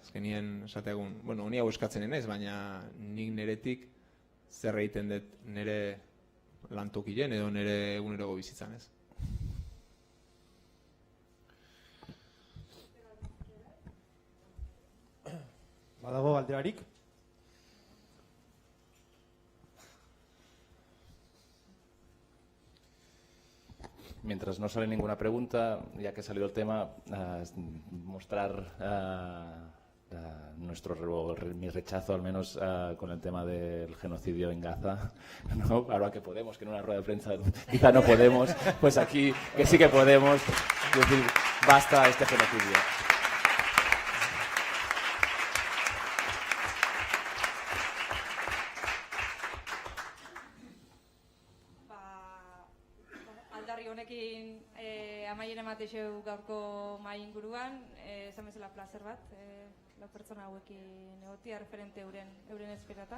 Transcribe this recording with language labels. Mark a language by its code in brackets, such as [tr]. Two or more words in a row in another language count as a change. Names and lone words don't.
[eu] Azkenien esategun, honi hau eskatzen ez, baina nik neretik zer egiten dut nire lantokien edo nire eguneroko bizitzan ez. Badago galderarik? [es] Mientras no sale ninguna pregunta, ya que ha salido el tema, mostrar mi rechazo, al menos con el tema del genocidio en Gaza, ¿no? Ahora que podemos, que en una rueda de prensa quizá no podemos, pues aquí que sí que podemos decir basta este genocidio. [eu] Aldarri honekin amaiera ematexeu gaurko mahai inguruan, esan bezala plazer bat, lau pertsona hauekin egotia referente euren esferatan.